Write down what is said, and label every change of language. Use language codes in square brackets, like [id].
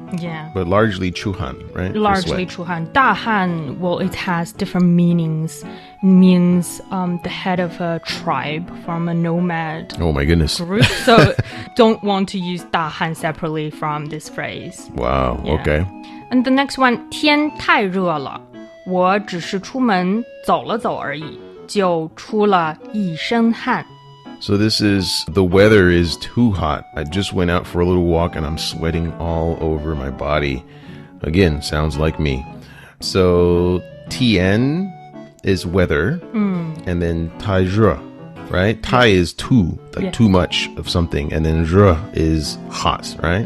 [en] Yeah. But largely 出汗, right? For Largely sweat. [zh] 出汗. [en] 大汗, well, it has different meanings. It means the head of a tribe from a nomad Oh my goodness. group. So don't want to use 大汗 separately from this phrase. Wow, Yeah. okay. And the next one, [zh] 天太热了，我只是出门走了走而已，就出了一身汗。 [en] So this is, the weather is too hot. I just went out for a little walk and I'm sweating all over my body. Again, sounds like me. So Tien is weather, and then Tai Zhe, right? Tai is too, like too much of something, and then Zhe is hot, right?